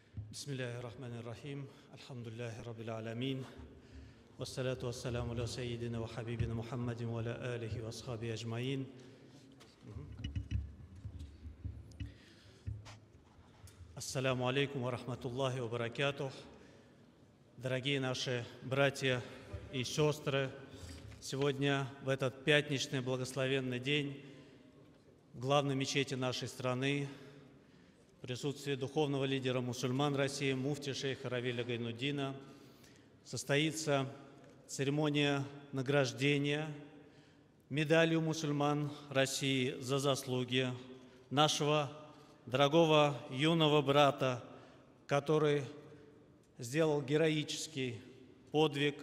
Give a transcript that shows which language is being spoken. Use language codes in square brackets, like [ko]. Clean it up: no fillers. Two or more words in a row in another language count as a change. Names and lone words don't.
[ar] بسم الله الرحمن الرحيم. الحمد لله رب العالمين. والصلاة والسلام على سيدنا وحبيبنا محمد وعلى آله وأصحابه أجمعين. السلام عليكم ورحمة الله وبركاته. [ru] Дорогие наши братья и сестры, сегодня, в этот пятничный благословенный день, в главной мечети нашей страны, в присутствии духовного лидера мусульман России, муфти шейха Равиля Гайнуддина, состоится церемония награждения медалью мусульман России за заслуги нашего дорогого юного брата, который сделал героический подвиг.